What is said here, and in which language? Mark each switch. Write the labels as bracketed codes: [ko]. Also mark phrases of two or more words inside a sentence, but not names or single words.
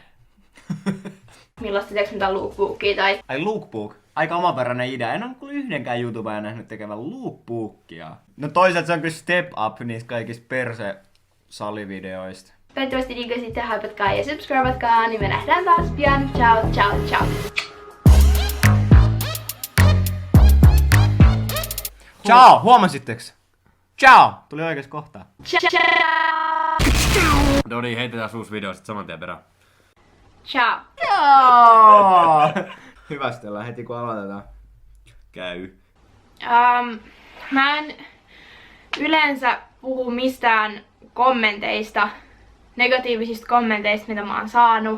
[fi] Millaista teeks mitään lookbookia tai... Ai lookbook. Aika omaperäinen idea. En ole kuullut yhdenkään YouTubea nähnyt tekevän lookbookia. No toisaalta se on kyllä [en] step up [fi] niistä kaikista perse-salivideoista. Toivottavasti diggasitte, hypatkaa ja subscribeatkaa, niin me nähdään taas pian. [it] Ciao, ciao, ciao. [fi] Ciao, huomasitteks? Ciao! Tuli oikeesti kohtaa. No niin, heitetään uusi video sit saman tien perään. Ciao. Ciao! Hyvästellään heti kun aloitetaan. Käy. Mä en yleensä puhu mistään kommenteista, negatiivisista kommenteista, mitä mä oon saanut.